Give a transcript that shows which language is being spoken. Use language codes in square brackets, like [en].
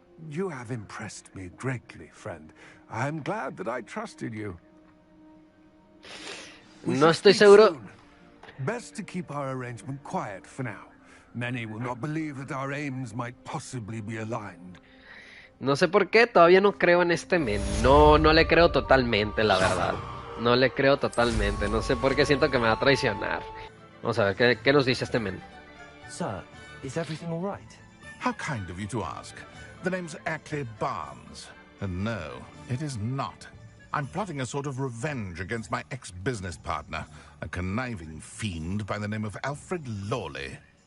[en] You have impressed me greatly, friend. I am glad that I trusted you. [es] No estoy seguro. [en] Best to keep our arrangement quiet for now. Many will not believe that our aims might possibly be aligned. [es] No sé por qué, todavía no creo en este men. No le creo totalmente, la verdad. No le creo totalmente. No sé por qué siento que me va a traicionar. Vamos a ver, ¿qué nos dice este men? [en] Sir, is everything all right? How kind of you to ask. The name's Ackley Barnes. And no, it is not. I'm plotting a sort of revenge against my ex-business partner, a conniving fiend by the name of Alfred Lawley.